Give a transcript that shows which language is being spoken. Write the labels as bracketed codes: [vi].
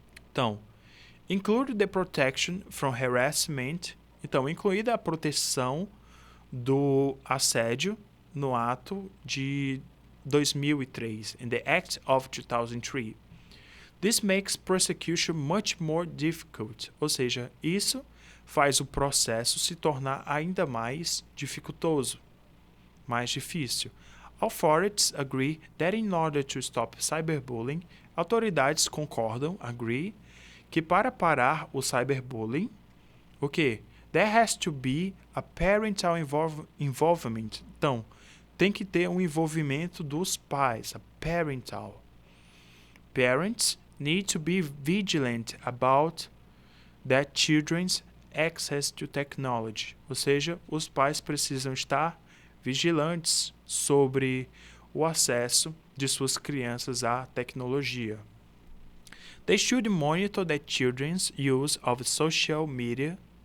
[en] Então, include the protection from harassment. [pt] Então, incluída a proteção do assédio no ato de 2003, [en] in the Act of 2003. This makes prosecution much more difficult. [pt] Ou seja, isso faz o processo se tornar ainda mais dificultoso, mais difícil. [en] Authorities agree that in order to stop cyberbullying, [pt] autoridades concordam, agree, que para parar o cyberbullying, o quê? [en] There has to be a parental involvement. [pt] Então, tem que ter um envolvimento dos pais, a parental. [en] Parents need to be vigilant about their children's access to technology. [pt] Ou seja, os pais precisam estar vigilantes sobre o acesso de suas crianças à tecnologia. [en] They should monitor their children's use of social media.